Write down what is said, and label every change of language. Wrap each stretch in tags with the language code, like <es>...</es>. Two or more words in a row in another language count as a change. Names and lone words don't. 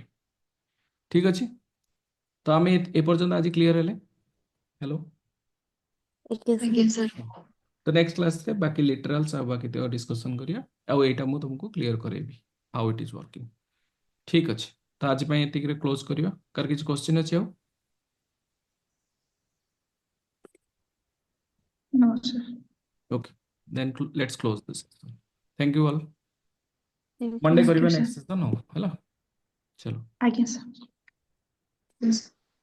<or>ଠିକ୍ ଅଛି, ତ ଆମେ ଏପର୍ଯ୍ୟନ୍ତ ଆଜି କ୍ଲିୟର ହେଲେ। ହ୍ୟାଲୋ,</or> <en>Okay, sir.</en> <or>ଆଜ୍ଞା ସାର୍। ତ</or> <en>next classରେ</en> <or>ବାକି ଲିଟରାଲ୍ସ ଆଉ ବାକି ତକ ଡିସ୍କସନ୍ କରିବା, ଆଉ ଏଇଟା ମୁଁ ତମକୁ କ୍ଲିୟର କରେଇବି</or> <en>how it is working.</en> <or>ଠିକ୍ ଅଛି, ତ ଆଜି ପାଇଁ ଏତିକିରେ କ୍ଲୋଜ୍ କରିବା। କାହାର କିଛି କ୍ୱେଶ୍ଚିନ୍ ଅଛି ଆଉ?</or> <en>No, sir. Okay, then let's close this session. Thank you all. Thank you. Monday Thank</en> <or>କରିବା</or> <en>you, sir. next session हो,</en> <or>ହେଲା? चलो। ଆଜ୍ଞା, sir।</or> <en>Yes.</en>